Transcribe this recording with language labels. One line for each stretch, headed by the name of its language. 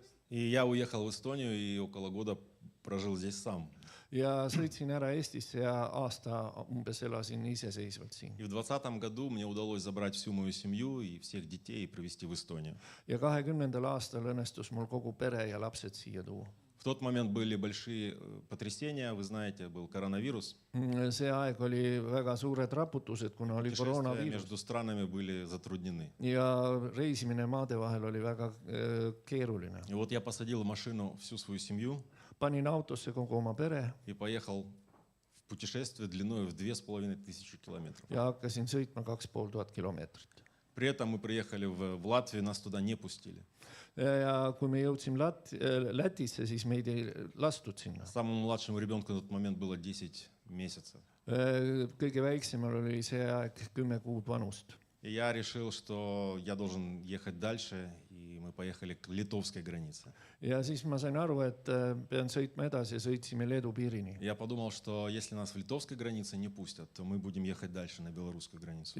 Russian: И я уехал в Эстонию и около года прожил здесь сам.
Estonian: Ja sõitsin ära Eestisse ja aasta umbes elasin iseseisvalt siin.
Russian: И в 2020 году мне удалось забрать всю мою семью и всех детей и привезти в Эстонию.
Estonian: Ja 2020. aastal õnnestus mul kogu pere ja lapsed siia tuua.
Russian: В тот момент были большие потрясения, вы знаете, был коронавирус.
Estonian: See aeg oli väga suured raputused, kuna oli
Russian: Путешествия
Estonian: koroonaviirus.
Russian: между странами были затруднены.
Estonian: Ja reisimine maade vahel oli väga keeruline.
Russian: И вот я посадил в машину всю свою семью
Estonian: Panin autosse kogu oma pere
Russian: и поехал в путешествие длиной в 2500 километров.
Estonian: ja hakkasin sõitma 2500 kilomeetrit.
Russian: При этом мы приехали в Латвию, нас туда не пустили.
Estonian: Ja kui me jõudsime Lätisse, siis meid ei lastud sinna.
Russian: Самому младшему ребенку на тот момент было 10 месяцев.
Estonian: Kõige väiksemal oli see aeg 10 kuud vanust.
Russian: И я решил, что я должен ехать дальше, и мы поехали к литовской границе.
Estonian: Ja siis ma sain aru, et pean sõitma edasi ja sõitsime Leedu piirini.
Russian: Я подумал, что если нас в литовской границе не пустят, то мы будем ехать дальше на белорусскую границу.